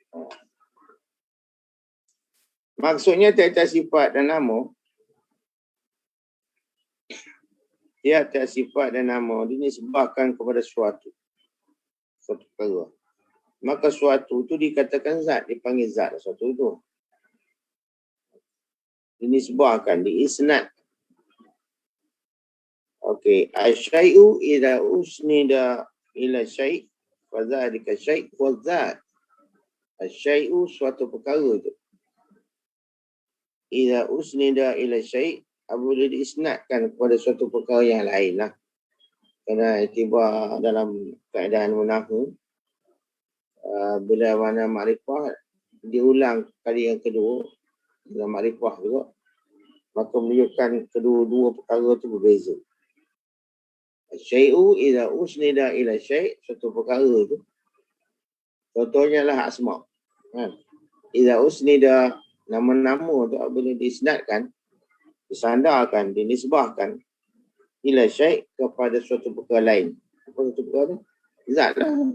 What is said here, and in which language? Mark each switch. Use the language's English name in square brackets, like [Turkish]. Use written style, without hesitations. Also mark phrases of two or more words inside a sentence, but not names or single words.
[Malay] Maksudnya tiap-tiap sifat dan nama, tiap-tiap sifat dan nama dinisbahkan kepada suatu perkara. Maka suatu itu dikatakan zat, dipanggil zat suatu itu. Dinisbahkan, diisnad. Okey, [Arabic] الشيء إذا أسند إلى شيء فذلك شيء وذات. [Malay] Asy-syai'u suatu perkara itu. [Arabic] إذا أسند إلى شيء' [Malay] apabila diisnadkan kepada suatu perkara yang lain lah. Kerana tiba dalam keadaan munahu, bila mana makrifah diulang kali yang kedua dalam makrifah juga, maka menunjukkan kedua-dua perkara itu berbeza. [Arabic] شيء إذا أسند إلى شيء', [Malay] suatu perkara itu contohnya lah asma'. [Arabic] إذا أسند, [Malay] nama-nama tu apabila diisnadkan, disandarkan, dinisbahkan [Arabic] إلى شيء' [Malay] kepada suatu perkara lain. Apa suatu perkara tu? Zat lah.